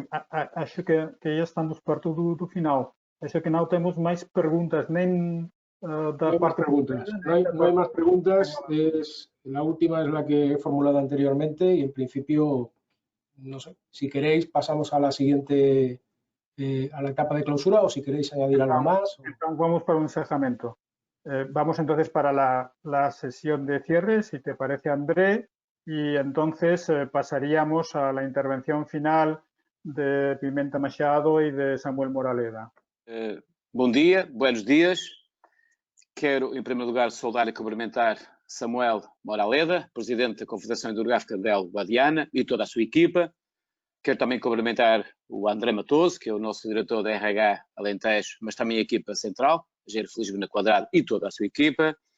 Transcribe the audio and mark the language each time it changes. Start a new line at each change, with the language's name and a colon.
Portuguese: Acho que já estamos perto do final. Acho que não temos mais perguntas, nem da parte...
Spanish: No hay más preguntas. La última es la que he formulado anteriormente y en principio, no sé, si queréis pasamos a la siguiente, a la etapa de clausura o si queréis añadir algo más. Vamos para un encerramiento. Vamos entonces para la sesión de cierre, si te parece, André, y entonces pasaríamos a la intervención final de Pimenta Machado e de Samuel Moraleda.
Portuguese: Bom dia,
Spanish: buenos dias.
Portuguese: Quero, em primeiro lugar, saudar e cumprimentar Samuel Moraleda, presidente da Confederação Hidrográfica del Guadiana e toda a sua equipa. Quero também cumprimentar o André Matoso, que é o nosso diretor da RH Alentejo, mas também a equipa central, Jair Felizmina Quadrado e toda a sua equipa.